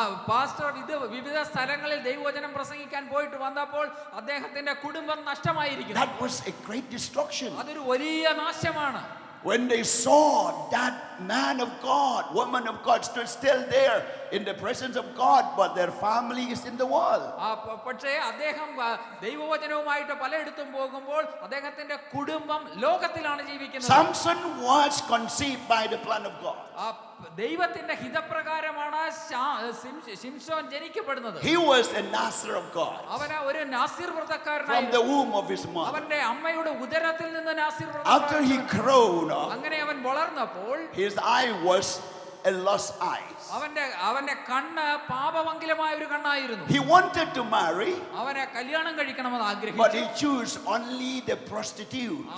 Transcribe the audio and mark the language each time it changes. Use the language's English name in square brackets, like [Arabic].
[Malayalam] Pastor ഇത് വിവിധ സ്ഥലങ്ങളിൽ ദൈവവചനം പ്രസംഗിക്കാൻ പോയിട്ട് വന്നപ്പോൾ അദ്ദേഹത്തിന്റെ കുടുംബം നഷ്ടമായിരിക്കുന്നു. [English] That was a great destruction. [Malayalam] അതൊരു വലിയ നാശമാണ്. [English] When they saw that man of God, woman of God stood still there in the presence of God, but their family is in the world. [Malayalam] പക്ഷേ അദ്ദേഹം ദൈവവചനവുമായിട്ട് പലയിടത്തും പോകുമ്പോൾ അദ്ദേഹത്തിന്റെ കുടുംബം ലോകത്തിലാണ് ജീവിക്കുന്നത്. [English] Samson was conceived by the plan of God. [Malayalam] ദൈവത്തിന്റെ ഹിതപ്രകാരമാണ് ശിംശോൻ ജനിക്കപ്പെടുന്നത്. [English] He was a Nazir of God. [Malayalam] അവൻ ഒരു Nasir [English] From [Malayalam] വ്രതക്കാരനായിരുന്നു. [English] the womb of his mother. [Malayalam] അവന്റെ അമ്മയുടെ ഉദരത്തിൽ നിന്ന് Nasir [English] After he grew up, [Malayalam] അങ്ങനെ അവൻ വളർന്നപ്പോൾ [English] his eye was a lost eye. [Malayalam] അവന്റെ കണ്ണ് പാപമംഗലമായ ഒരു കണ്ണായിരുന്നു. [English] He wanted to marry, [Malayalam] അവനെ കല്യാണം കഴിക്കണമെന്ന് [English] but [Malayalam] ആഗ്രഹിച്ചു. [English] he chose only the prostitute.